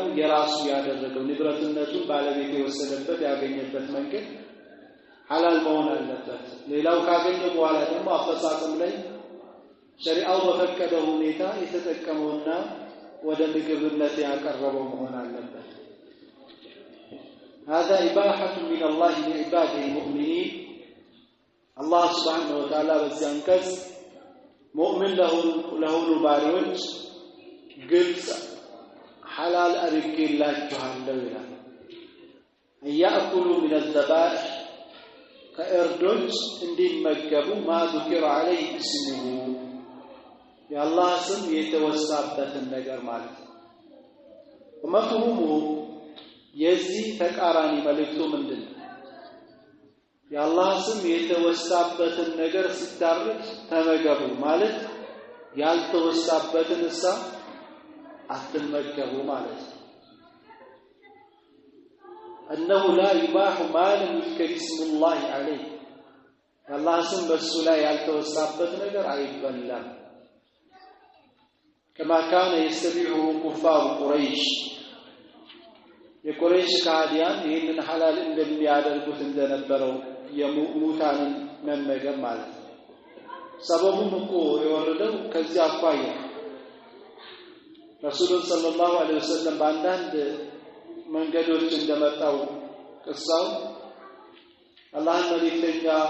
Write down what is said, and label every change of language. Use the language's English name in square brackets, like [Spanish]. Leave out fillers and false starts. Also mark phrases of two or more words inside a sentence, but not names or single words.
[Amharic] የራሱ ያደረገው ንብረትነቱን ባለቤት የወሰደበት ያገኘበት መንገድ ሐላል መሆን አለበት። ሌላው ካገኘ በኋላ ደግሞ አፈጻጸም ላይ ሸሪዓው በፈቀደው ሁኔታ የተጠቀመውና ወደ ምግብነት ያቀረበው መሆን አለበት። [Arabic] هذا إباحة من الله لعباده المؤمنين الله سبحانه وتعالى [Amharic] በዚያንቀጽ ሙእሚን ለሆኑ ባሪዎች ግልጽ ሐላል አድርጌላችኋለሁ ይላል። [Arabic] يأكلوا من الذبائح [Amharic] ከእርዶች እንዲመገቡ [Arabic] ما ذكر عليه اسمه [Amharic] የአላህ ስም የተወሳበትን ነገር ማለት ነው። መፍሁሙ የዚህ ተቃራኒ መልእክቱ ምንድነው? የአላህ ስም የተወሳበትን ነገር ሲታረድ ተመገቡ ማለት ያልተወሳበትን አትመገቡ ማለት ነው። [Arabic] أنه لا يباح ما لم يذكر اسم الله عليه [Amharic] الله ስም በሱ ላይ ያልተወሳበት ነገር አይበላም። [Arabic] كما كان يستبيحه كفار قريش [Amharic] የቁረይሽ ካዲያን ይህንን ሐላል እንደሚያደርጉት እንደነበረው የሙታንን መመገብ ማለት ነው። ሰበቡም እኮ የወረደው ከዚህ አኳያ ረሱል [Arabic] صلى الله عليه وسلم [Amharic] በአንዳንድ መንገዶች እንደመጣው ቅሳው አላህ መልእክተኛ